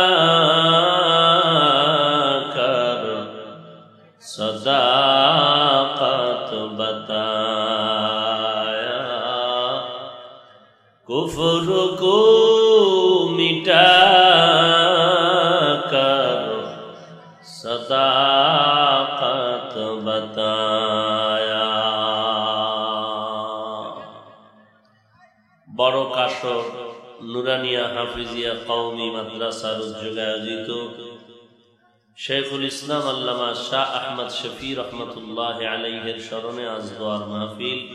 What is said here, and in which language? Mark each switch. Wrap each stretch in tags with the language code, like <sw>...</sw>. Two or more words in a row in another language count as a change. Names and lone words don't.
<ur>کر صداقت بتایا، کفر کو مٹا کر صداقت بتایا.</ur> <bn>বড় কাশর নুরানিয়া হাফিজিয়া কওমি মাদ্রাসার উদ্যোগে আয়োজিত শেখুল ইসলাম আল্লামা শাহ আহমদ শফি রহমতুল্লাহ আলাইহির স্মরণে আজ দোয়ার মাহফিল।</bn>